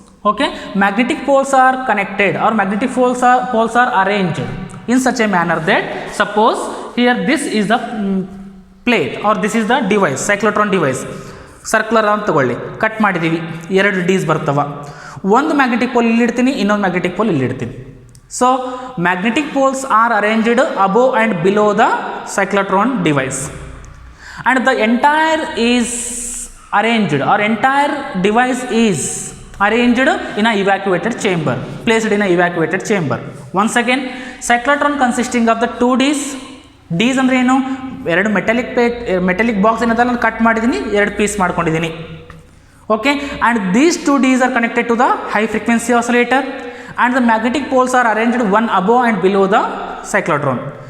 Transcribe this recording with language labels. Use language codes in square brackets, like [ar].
[en] Okay, magnetic poles are connected or magnetic poles are arranged in such a manner that, suppose here this is the plate or this is the device, cyclotron device. [kn] Circular ಅಂತ ತಗೊಳ್ಳಿ, cut ಮಾಡಿದ್ದೀವಿ, 2 ಡೀಸ್ ಬರ್ತವೆ. ಒಂದು magnetic pole ಇಲ್ಲಿ ಇಡ್ತೀನಿ, ಇನ್ನೊಂದು magnetic pole ಇಲ್ಲಿ ಇಡ್ತೀನಿ. [en] So magnetic poles are arranged above and below the cyclotron device, and the entire is arranged or entire device is arranged in a evacuated chamber, placed in a evacuated chamber. Once again, cyclotron consisting of the 2 Ds. [kn] ಡೀಸ್ ಅಂದರೆ ಏನು, 2 metallic box ಏನದಲ್ಲ cut ಮಾಡಿದ್ದೀನಿ, 2 piece ಮಾಡ್ಕೊಂಡಿದ್ದೀನಿ. [en] Okay, and these 2 Ds are connected to the high frequency oscillator and the magnetic poles are arranged one above and below the cyclotron.